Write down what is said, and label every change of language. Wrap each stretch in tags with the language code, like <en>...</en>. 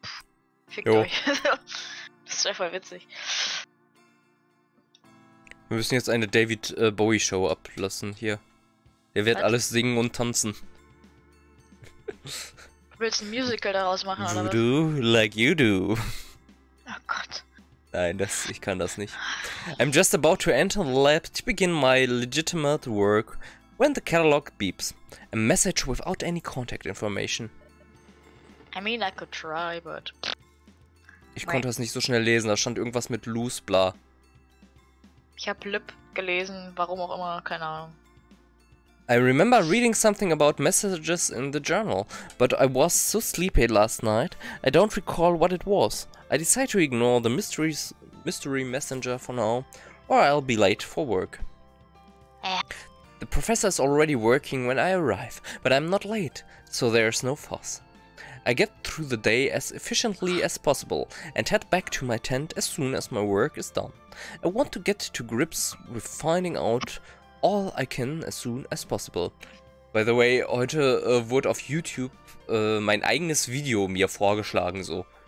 <de>Pff, fickt euch. Das ist einfach witzig. Wir müssen jetzt eine David Bowie Show ablassen hier. Der wird alles singen und tanzen. Du willst ein Musical daraus machen, oder was?</de> <en>Voodoo, like you do.</en> <de>Oh Gott. Nein, ich kann das nicht.</de> <en>I'm just about to enter the lab to begin my legitimate work when the catalog beeps. A message without any contact information. I mean, I could try, but...</en> <de>Ich konnte das nicht so schnell lesen, da stand irgendwas mit loose, bla. Ich habe Lip gelesen, warum auch immer, keine Ahnung.</de> <en>I remember reading something about messages in the journal, but I was so sleepy last night, I don't recall what it was. I decide to ignore the mystery messenger for now, or I'll be late for work. The professor is already working when I arrive, but I'm not late, so there's no fuss. I get through the day as efficiently as possible and head back to my tent as soon as my work is done. I want to get to grips with finding out all I can as soon as possible. By the way,</en> <de>heute wurde auf YouTube mein eigenes Video mir vorgeschlagen, so.</de>